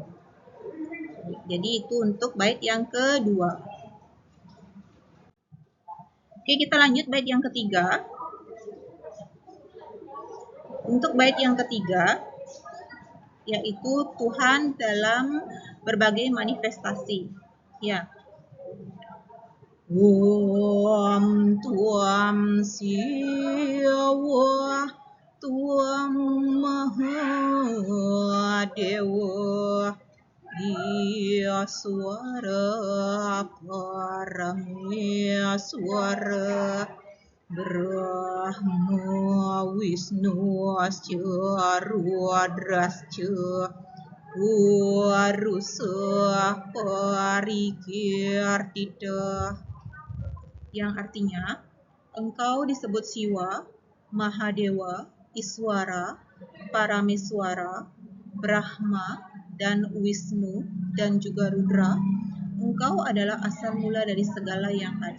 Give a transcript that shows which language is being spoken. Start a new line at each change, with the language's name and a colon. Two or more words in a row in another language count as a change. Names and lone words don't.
Indonesian: Jadi itu untuk bait yang kedua. Oke, kita lanjut bait yang ketiga. Untuk bait yang ketiga, yaitu Tuhan dalam berbagai manifestasi. Ya.
Sanskrit: Om Tuam Siwa Tuam Mahadewa Iyaswara Parameswara Brahma Wisnu Asya Rudrasya Purusa Parikirtita,
Indonesian: yang artinya engkau disebut Siwa, Mahadewa, Iswara, Parameswara, Brahma, dan Wisnu, dan juga Rudra. Engkau adalah asal mula dari segala yang ada.